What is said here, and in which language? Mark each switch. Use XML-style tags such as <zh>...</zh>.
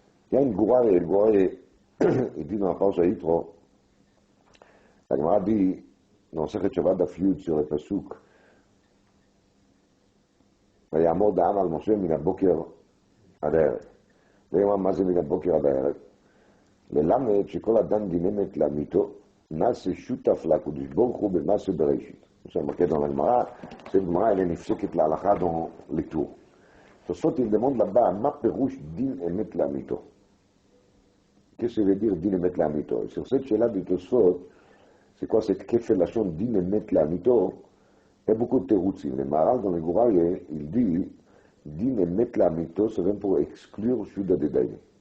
<fr>Il y a une Goura, et le Goura, il dit dans la pause à Yitro, la Gemara dit, dans Sechet Shabbat d'Afiyud sur le Pasuk,</fr> <he>ויעמוד העם על משה מן הבוקר עד הערב. ויאמר מה זה מן הבוקר עד הערב? ללמד שכל אדם דינמת לאמיתו, נעשה שותף לקדוש ברוך הוא במעשה בראשית. עכשיו מרקד</he> <fr>dans la Gemara, cette Gemara elle est nifseket להלכה dans les tours. Tosfot il demande là-bas,</fr> <he>מה פירוש דין אמת לאמיתו?</he> <fr>Qu'est-ce que ça veut dire</fr> <he>דין אמת לאמיתו?</he> <fr>Sur cette שאלה du Tosfot, c'est quoi cette kefel lachon דין אמת לאמיתו? Il y a beaucoup de teroutsim. Le Maharal dans le Gouraï, il dit, din et met la mito, c'est même pour exclure Shuda de Daini.</fr>